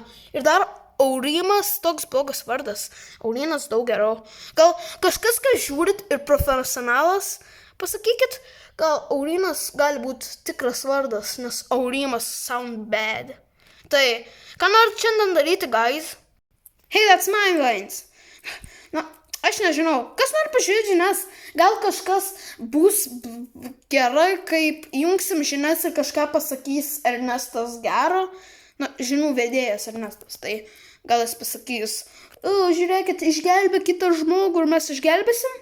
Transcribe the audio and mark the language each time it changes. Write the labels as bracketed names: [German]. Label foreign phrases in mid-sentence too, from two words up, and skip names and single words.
[Lithuanian] Ir dar Aurimas toks blogas vardas, Aurinas daug geriau. Gal kažkas, kai žiūrit ir profesionalas, pasakykit, gal Aurinas gali būti tikras vardas, nes Aurimas [English] sound bad. [Lithuanian] Tai, ką norit šiandien daryti, guys? [English] Hey, that's my lines. [Lithuanian] Na, aš nežinau, kas nori pažiūrėti žinias, gal kažkas bus gerai, kaip jungsim žinias ir kažką pasakys Ernestas gero. Na, žinių vedėjas Ernestas, tai gal jis pasakys, žiūrėkit, išgelbė kitą žmogų ir mes išgelbėsim?